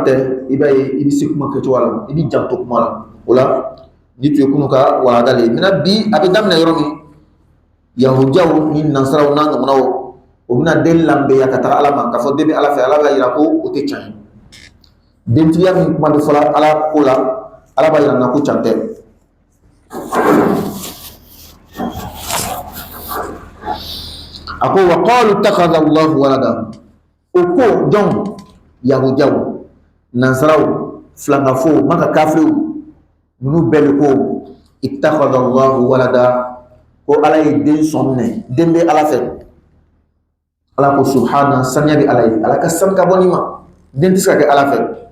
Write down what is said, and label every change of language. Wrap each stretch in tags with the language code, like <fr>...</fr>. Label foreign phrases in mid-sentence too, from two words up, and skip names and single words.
<bm>tɛ i b'a ye i bɛ se kuma kɛcogo la i bɛ janto kuma la o la ni tun ye kunu ka walanda le ye maintenant bi a bɛ daminɛ yɔrɔ min yahudiyaw ni nansaraw n'a ɲɔgɔnnaw o bɛna den lanbɛya ka taga ala ma k'a fɔ den bɛ ala fɛ ala b'a yira ko o tɛ can ye dentigiya min kuma bɛ fɔla ala ko la ala b'a yira n na ko can tɛ a ko</bm> <ar>وقالوا اتخذ الله ولدا</ar> <bm>o ko jɔn yahudiyaw nansaraw filangafo maka kafiriw ninnu bɛɛ de ko</bm> <ar>اتخذ الله ولدا</ar> <bm>ko ala ye den sɔn minɛ den bɛ ala fɛ ala ko subhana saniya bɛ ala ye ala ka sanu ka bɔ nin ma den tɛ se ka kɛ ala fɛ</bm>